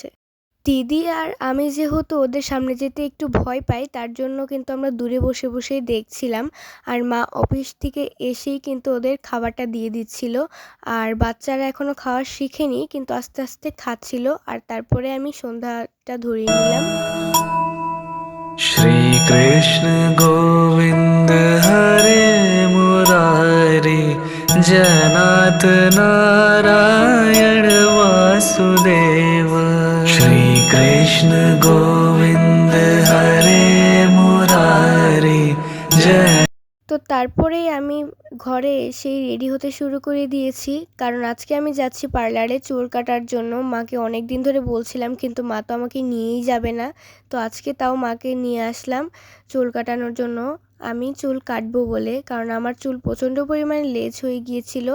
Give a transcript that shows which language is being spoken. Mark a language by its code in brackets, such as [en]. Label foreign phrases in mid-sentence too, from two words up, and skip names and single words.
[bn] দিদি আর আমি যেহেতু ওদের সামনে যেতে একটু ভয় পাই, তার জন্য কিন্তু আমরা দূরে বসে বসেই দেখছিলাম। আর মা অফিস থেকে এসেই কিন্তু ওদের খাবারটা দিয়ে দিচ্ছিল। আর বাচ্চারা এখনও খাওয়া শিখেনি, কিন্তু আস্তে আস্তে খাচ্ছিল। আর তারপরে আমি সন্ধ্যাটা ধরিয়ে নিলাম। [sa] श्री कृष्ण गोविंद हरे मुरारी जनाथ नारायण वासुदेव। श्री कृष्ण गोविंद हरे मुरारी जय। [bn] তো তারপরেই আমি ঘরে এসেই রেডি হতে শুরু করে দিয়েছি, কারণ আজকে আমি যাচ্ছি পার্লারে চুল কাটার জন্য। মাকে অনেক দিন ধরে বলছিলাম, কিন্তু মা তো আমাকে নিয়েই যাবে না। তো আজকে তাও মাকে নিয়ে আসলাম চুল কাটানোর জন্য। আমি চুল কাটবো বলে, কারণ আমার চুল প্রচণ্ড পরিমাণে লেজ হয়ে গিয়েছিল।